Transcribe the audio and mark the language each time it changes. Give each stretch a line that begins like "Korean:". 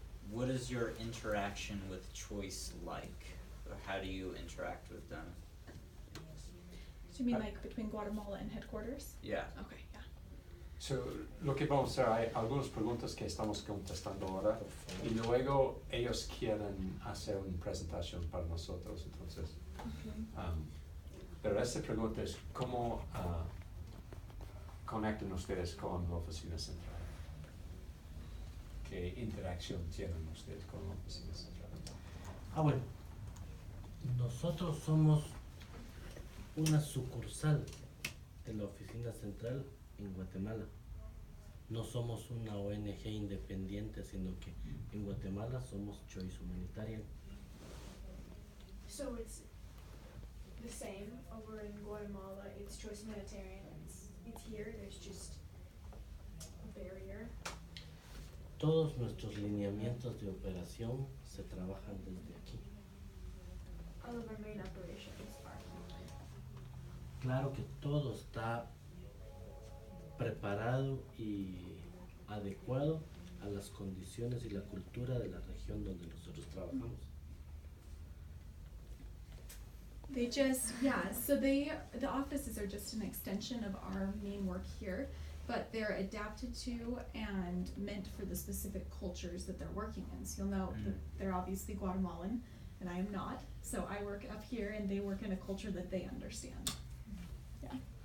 English: what is your interaction with choice like, or how do you interact with them? Do you mean like between Guatemala and headquarters? Yeah. Okay, yeah.
Spanish: So, lo que vamos a hacer, hay algunas preguntas que estamos contestando ahora, y luego ellos quieren hacer una presentación para nosotros, entonces. Pero esta pregunta es, ¿cómo conectan ustedes con la oficina central? ¿Qué interacción tienen ustedes con la oficina central? Bueno, nosotros somos una sucursal de la oficina central en Guatemala. No somos una ONG independiente, sino que en Guatemala somos Choice Humanitarian.
English: So it's the same over in Guatemala, it's Choice Humanitarian, it's here, there's just a barrier.
Spanish: Todos nuestros lineamientos de operación se trabajan desde aquí.
English: All of our main operations are here.
Spanish: Claro que todo está preparado y adecuado a las condiciones y la cultura de la región donde nosotros trabajamos.
English: They just, yeah, so the offices are just an extension of our main work here, but they're adapted to and meant for the specific cultures that they're working in. So you'll note that they're obviously Guatemalan, and I am not. So I work up here and they work in a culture that they understand. Yeah.